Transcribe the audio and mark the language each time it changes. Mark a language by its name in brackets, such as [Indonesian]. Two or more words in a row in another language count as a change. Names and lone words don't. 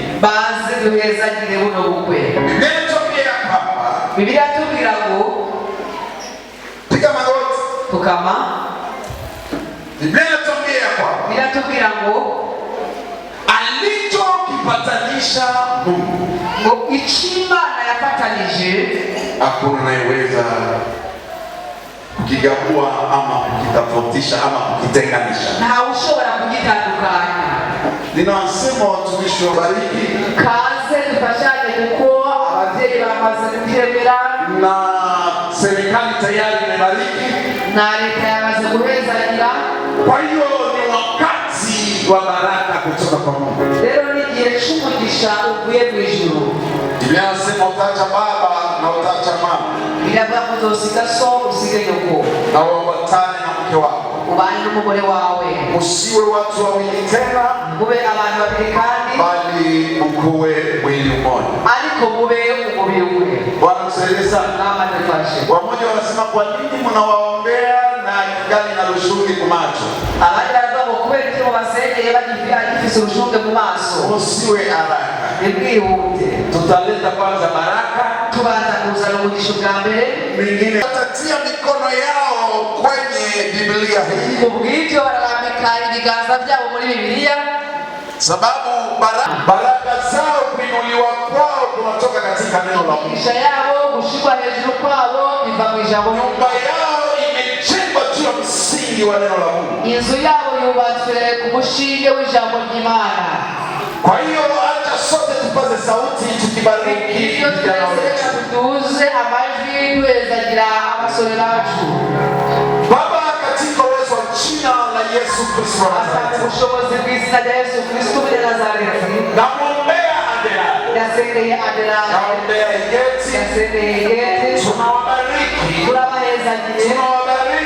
[Rundi] baze duhezagire buno bukwe. [Swahili] Nimetokea hapa, [Rundi] Bibiliya tubwira ngo [Swahili] piga magoti. [Rundi] tukama. [Swahili] Biblia inatuambia kwamba [Rundi] Biratubwira ngo [Swahili] alichokipatanisha Mungu [Rundi] ngo icyo Imana yafatanije [Swahili] hakuna anayeweza kukigabua ama kukitofautisha ama kukitenganisha. [Rundi] ntawe ushobora kugitandukanya. [Swahili] Ninawasema watumishi wabariki, [Rundi] Kaze dufashanye kuko ababyeyi bamaze kubyemera [Swahili] na serikali tayari imebariki. [Rundi] na leta yamaze guhezagira. [Swahili] Kwa hiyo ni wakati wa baraka kutoka kwa Mungu. [Rundi] Rero ni igihe cy'umugisha uvuye mu ijuru. [Swahili] Biblia inasema utaacha baba na utaacha mama [Rundi] Biravuga ngo uzosiga so usige nyoko, [Swahili] na uambatane na mke wako, [Rundi] ubane n'umugore wawe, [Swahili] usiwe watu wawili tena, [Rundi] mube abantu babiri kandi [Swahili] bali ukuwe mwili mmoja. [Rundi] ariko mube umubiri umwe. [Swahili] Bwana msaidie sana. [Rundi] Nama dufashe. [Swahili] Wamoja wanasema kwa nini mnawaombea na kigali na lushugi kumacho? [Rundi] Abandi baravuga ngo kubera iki mubasengeye bagifise urushunge mu maso. [Swahili] Usiwe haraka, [Rundi] Nibwihute. [Swahili] tutaleta kwanza baraka, [Rundi] Tubanza kuzana umugisha bwa mbere. [Swahili] mingine watatia mikono yao kwenye Biblia hii, [Rundi] Kubw'ibyo bararambika ibiganza byabo muri Bibiliya, [Swahili] sababu baraka zao kuinuliwa kwao kunatoka katika neno la Mungu. [Rundi] imigisha yabo gushirwa hejuru kwabo biva mu ijambo ry'Imana. [Swahili] Nyumba yao imejengwa juu ya msingi wa neno la Mungu. [Rundi] Inzu yabo yubatswe ku mushinge w'ijambo ry'Imana. [Swahili] Kwa hiyo acha sote tupaze sauti tukibariki Iyo vijana [Rundi] twese [Swahili] wetu. [Rundi] tuduze amajwi duhezagira abasore bacu. [Swahili] Baba, katika uwezo wa jina la Yesu Kristo wa Asante Nazareti, [Rundi] ubushobozi bw'izina rya Yesu Kristo w'i Nazareti. [Swahili] namwombea Adelari, [Rundi] Yasengeye Adelari, [Swahili] naombea Igeti, [Rundi] yasengeye Igeti. [Swahili] tunawabariki, [Rundi] Turabahezagiye, [Swahili] tunawabariki,